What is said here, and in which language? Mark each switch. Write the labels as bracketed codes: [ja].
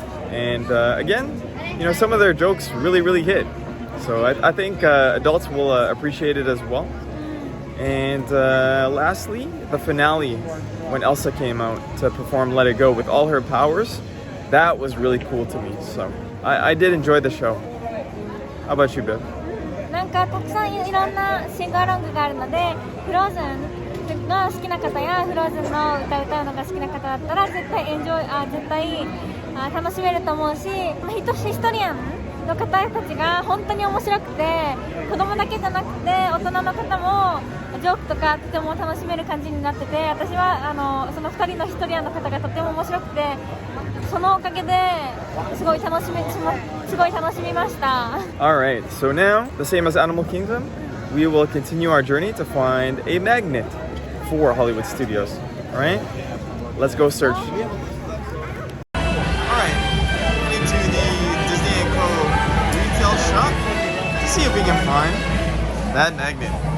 [en] And again, you know, some of their jokes really hit. So I think adults will appreciate it as well. And lastly, the finale, when Elsa came out to perform Let It Go with all her powers, that was really cool to me. So I did enjoy the show. How about you, Bill? [ja] なんかたくさんいろんなシングアロングがあるので、フローズンが好きな方やフローズンの歌を歌うのが好きな方だったら絶対楽しめると思うし、ヒストリアンの方たちが本当に面白くて、子供だけじゃなくて大人の方もジョークとかとても楽しめる感じになってて、私はその2人のヒストリアンの方がとても面白くて、そのおかげですごい楽しみました。 [en] Alright, so now, the same as Animal Kingdom, we will continue our journey to find a magnet for Hollywood Studios. Alright, let's go search. See if we can find that magnet.